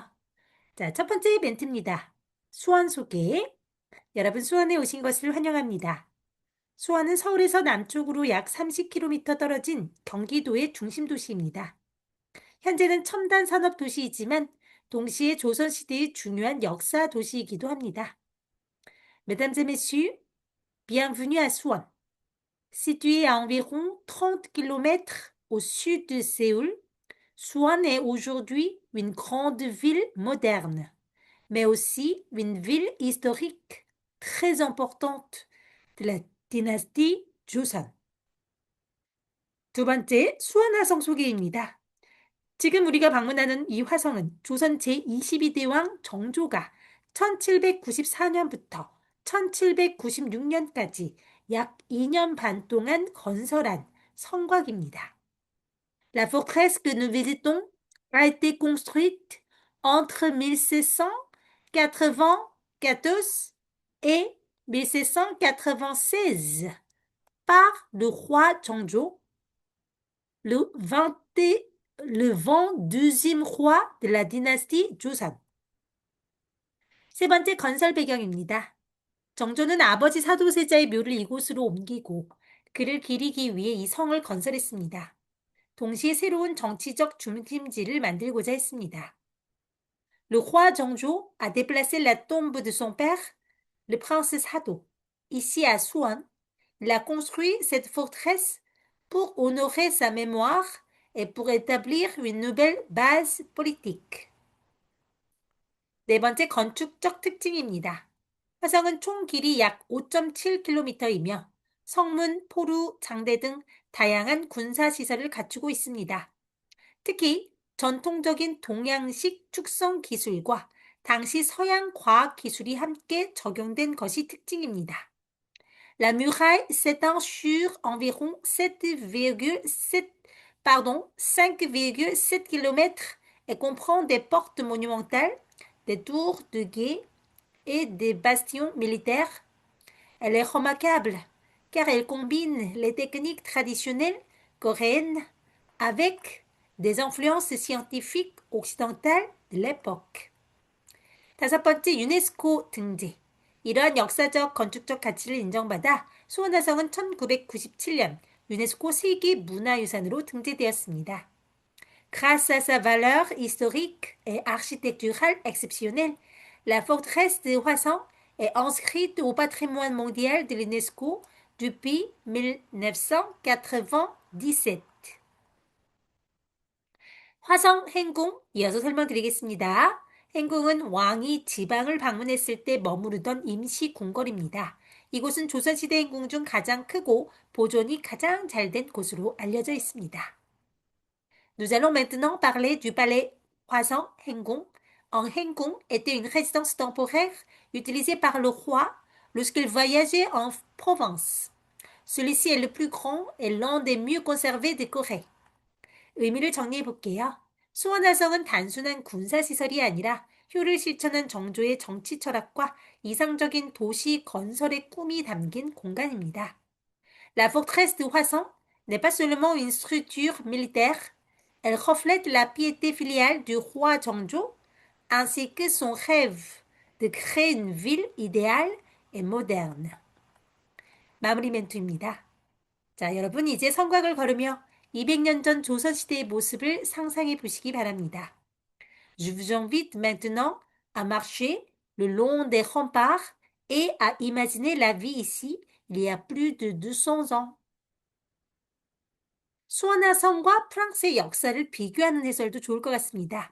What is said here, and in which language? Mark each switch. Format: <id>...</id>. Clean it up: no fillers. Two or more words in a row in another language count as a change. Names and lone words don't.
<ko>자, 첫 번째 멘트입니다. 수원 소개. 여러분 수원에 오신 것을 환영합니다. 수원은 서울에서 남쪽으로 약 30km 떨어진 경기도의 중심 도시입니다. 현재는 첨단 산업 도시이지만 동시에 조선시대의 중요한 역사 도시이기도 합니다.</ko> <fr>Mesdames et messieurs, bienvenue à Suwon. Située à environ 30 km au sud de Séoul, Suwon est aujourd'hui une grande ville moderne, mais aussi une ville historique très importante de la dynastie Joseon.</fr> <ko>두 번째, 수원 화성 소개입니다. 지금 우리가 방문하는 이 화성은 조선 제22대 왕 정조가 1794년부터 1796년까지 약 2년 반 동안 건설한 성곽입니다.</ko> <fr>La forteresse que nous visitons a été construite entre 1794 et 1796 par le roi Zhongzhou, le 22e roi de la dynastie Joseon.</fr> <ko>세 번째 건설 배경입니다. 정조는 아버지 사도세자의 묘를 이곳으로 옮기고 그를 기리기 위해 이 성을 건설했습니다. 동시에 새로운 정치적 중심지를 만들고자 했습니다.</ko> <fr>Le roi Zhongzhou a déplacé la tombe de son père, le prince Sado, ici à Suwon. Il a construit cette forteresse pour honorer sa mémoire et pour établir une nouvelle base politique.</fr> <ko>네 번째 건축적 특징입니다. 화성은 총 길이 약 5.7km이며 성문, 포루, 장대 등 다양한 군사시설을 갖추고 있습니다. 특히 전통적인 동양식 축성 기술과 당시 서양 과학 기술이 함께 적용된 것이 특징입니다.</ko> <fr>La muraille s'étend sur environ 5,7 km et comprend des portes monumentales, des tours de guet et des bastions militaires. Elle est remarquable car elle combine les techniques traditionnelles coréennes avec des influences scientifiques occidentales de l'époque.</fr> <ko>다섯 번째, 유네스코 등재. 이러한 역사적 건축적 가치를 인정받아 수원화성은 1997년 유네스코 세계 문화유산으로 등재되었습니다.</ko> <fr>Grâce à sa valeur historique et architecturale exceptionnelle, la forteresse de Hwaseong est inscrite au patrimoine mondial de l'UNESCO depuis 1997.</fr> <ko>화성 행궁 이어서 설명드리겠습니다. 행궁은 왕이 지방을 방문했을 때 머무르던 임시 궁궐입니다. 이곳은 조선시대 행궁 중 가장 크고 보존이 가장 잘 된 곳으로 알려져 있습니다.</ko> <fr>Nous allons maintenant parler du palais Hwasong Hengung. Un Hengung était une résidence temporaire utilisée par le roi lorsqu'il voyageait en province. Celui-ci est le plus grand et l'un des mieux conservés de Corée.</fr> <ko>의미를 정리해 볼게요. 수원화성은 단순한 군사시설이 아니라 효를 실천한 정조의 정치 철학과 이상적인 도시 건설의 꿈이 담긴 공간입니다.</ko> <fr>La forteresse de Hwaseong n'est pas seulement une structure militaire, elle reflète la piété filiale du roi Zhongzhou ainsi que son rêve de créer une ville idéale et moderne.</fr> <ko>마무리 멘트입니다. 자, 여러분 이제 성곽을 걸으며 200년 전 조선시대의 모습을 상상해 보시기 바랍니다.</ko> <fr>Je vous invite maintenant à marcher le long des remparts et à imaginer la vie ici il y a plus de 200 ans.</fr> <ko>수원화성과 프랑스의 역사를 비교하는 해설도 좋을 것 같습니다.</ko>